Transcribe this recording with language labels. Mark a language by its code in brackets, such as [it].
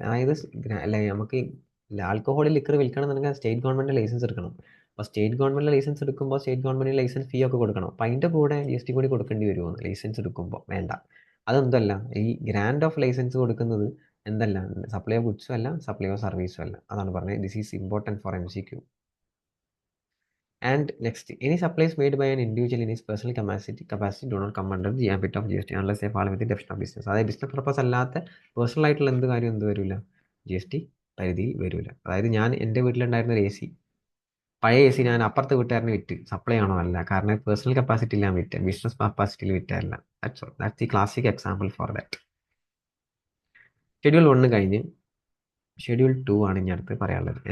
[ml] അതായത് അല്ലെ നമുക്ക് alcoholic liquor വിൽക്കണമെന്നുണ്ടെങ്കിൽ state government licence എടുക്കണം. അപ്പോൾ സ്റ്റേറ്റ് ഗവൺമെന്റ് ലൈസൻസ് എടുക്കുമ്പോൾ സ്റ്റേറ്റ് ഗവൺമെന്റ് ലൈസൻസ് ഫീ ഒക്കെ കൊടുക്കണം. അപ്പോൾ അതിന്റെ കൂടെ GST കൂടി കൊടുക്കേണ്ടി വരുമോ ലൈസൻസ് എടുക്കുമ്പോൾ? വേണ്ട. അതെന്തല്ല, ഈ ഗ്രാൻഡ് ഓഫ് ലൈസൻസ് കൊടുക്കുന്നത് എന്തല്ല, സപ്ലൈ ഓഫ് ഗുഡ്സും അല്ല, സപ്ലൈ ഓഫ് സർവീസും അല്ല. അതാണ് പറഞ്ഞത്. [en] This is important for MCQ. And next, any supplies made by an individual in his personal capacity do not come under the ambit of GST unless they fall within the definition of business. [ml] അതായത് business purpose അല്ലാത്ത personal ആയിട്ടുള്ള എന്ത് കാര്യം എന്ത് വരില്ല, GST പരിധിയിൽ വരില്ല. അതായത് ഞാൻ എൻ്റെ വീട്ടിലുണ്ടായിരുന്ന ഒരു AC, പഴയ AC ഞാൻ അപ്പുറത്തെ വീട്ടുകാരന് വിറ്റ്, സപ്ലൈ ആണോ? അല്ല, കാരണം പേഴ്സണൽ കപ്പാസിറ്റിയിൽ ഞാൻ വിറ്റ്, business കപ്പാസിറ്റിയിൽ വിറ്റല്ല. [en] That's all. That's the classic example for that. [ml] Schedule 1 കഴിഞ്ഞ് ഷെഡ്യൂൾ 2 ആണ് ഇനി അടുത്ത് പറയാനുള്ളത്.